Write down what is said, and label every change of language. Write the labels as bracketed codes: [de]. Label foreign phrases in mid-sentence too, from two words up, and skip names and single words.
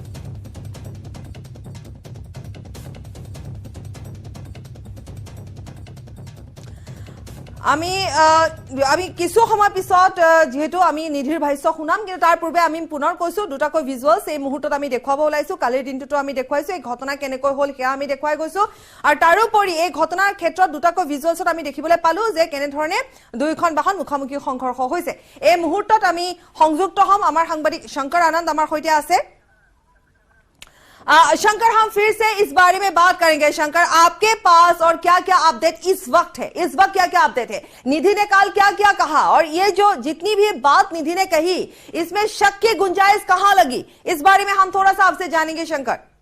[as] আমি কিছু সময় পিছত যেহেতু আমি নিধিৰ ভাষ্য শুনাম কিন্তু তাৰ পূৰ্বে আমি পুনৰ কৈছো দুটাকৈ ভিজুৱেলছ এই মুহূৰ্তত আমি দেখুৱাব ওলাইছো কালিৰ দিনটোতো আমি দেখুৱাইছো এই ঘটনা কেনেকৈ হ'ল সেয়া আমি দেখুৱাই গৈছো আৰু তাৰোপৰি এই ঘটনাৰ ক্ষেত্ৰত দুটাকৈ ভিজুৱেলছত আমি দেখিবলৈ পালো যে কেনে ধৰণে দুইখন বাহন মুখামুখি সংঘৰ্ষ হৈছে এই মুহূৰ্তত আমি সংযুক্ত হ'ম আমাৰ সাংবাদিক শংকৰ আনন্দ আমাৰ সৈতে আছে [hi] शंकर हम फिर से इस बारे में बात करेंगे शंकर आपके पास और क्या-क्या अपडेट इस वक्त क्या-क्या अपडेट है निधि ने कल क्या कहा और ये जो जितनी भी बात निधि ने कही इसमें शक की गुंजाइश कहां लगी इस बारे में हम थोड़ा सा आपसे जानेंगे शंकर